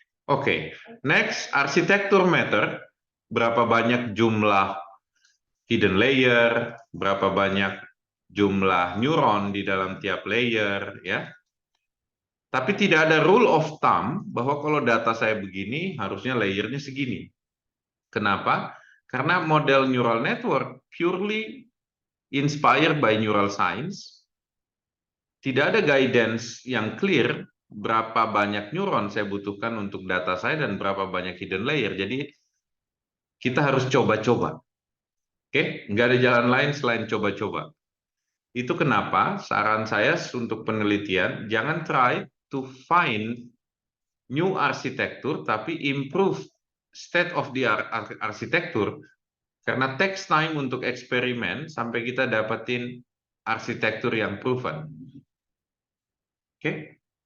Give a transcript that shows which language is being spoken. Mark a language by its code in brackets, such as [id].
[id] Oke, next arsitektur matter. Berapa banyak jumlah hidden layer, berapa banyak jumlah neuron di dalam tiap layer, ya. Tapi tidak ada rule of thumb bahwa kalau data saya begini, harusnya layernya segini. Kenapa? Karena [en] model neural network purely inspired by neural science. [id] Tidak ada guidance yang clear berapa banyak neuron saya butuhkan untuk data saya dan berapa banyak hidden layer. Jadi kita harus coba-coba. Oke, nggak ada jalan lain selain coba-coba. Itu kenapa saran saya untuk penelitian, jangan [en] try to find new arsitektur, [id] tapi [en] improve state of the art arsitektur, [id] karena [en] takes time [id] untuk eksperimen sampai kita dapetin arsitektur yang proven. Oke?